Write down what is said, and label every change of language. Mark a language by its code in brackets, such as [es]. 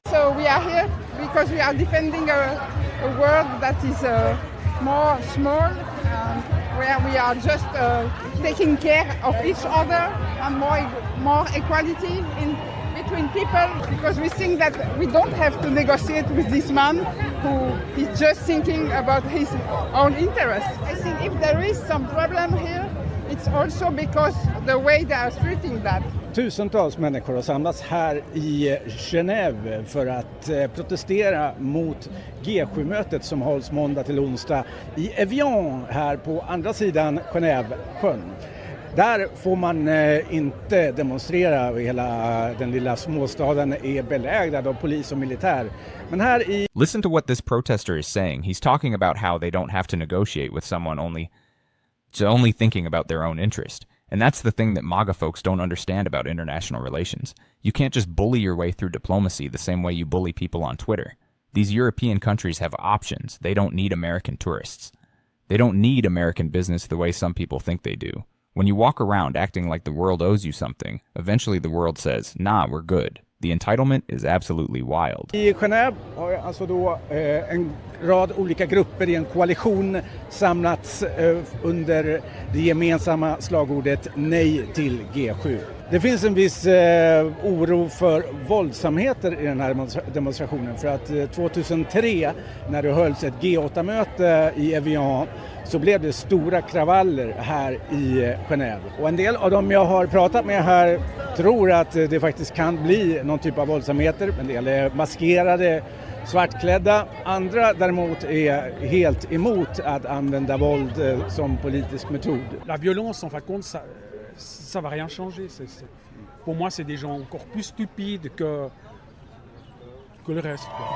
[en] So we are here because we are defending a world that is more small, where we are just taking care of each other and more equality between people, because we think that we don't have to negotiate with this man who is just thinking about his own interests. I think if there is some problem here, it's also because the way they are treating that. [sv] Tusentals människor har samlats här i Genève för att protestera mot G7-mötet som hålls måndag till onsdag i Evian här på andra sidan Genève-sjön. Där får man inte demonstrera. Hela den lilla småstaden är belägrad av polis och militär. Men här i... [en] Listen to what this protester is saying. He's talking about how they don't have to negotiate with someone only thinking about their own interest. And that's the thing that MAGA folks don't understand about international relations. You can't just bully your way through diplomacy the same way you bully people on Twitter. These European countries have options. They don't need American tourists. They don't need American business the way some people think they do. When you walk around acting like the world owes you something, eventually the world says, nah, we're good. The entitlement is absolutely wild. [sv] I Genève har alltså då en rad olika grupper i en koalition samlats under det gemensamma slagordet Nej till G7. Det finns en viss oro för våldsamheter i den här demonstrationen, för att 2003 när det hölls ett G8-möte i Evian så blev det stora kravaller här i Genève. Och en del av dem jag har pratat med här tror att det faktiskt kan bli någon typ av våldsamheter. En del är maskerade, svartklädda. Andra däremot är helt emot att använda våld som politisk metod. [fr] La violence, en fin de compte, ça va rien changer. Pour moi, c'est des gens encore plus stupides que le reste.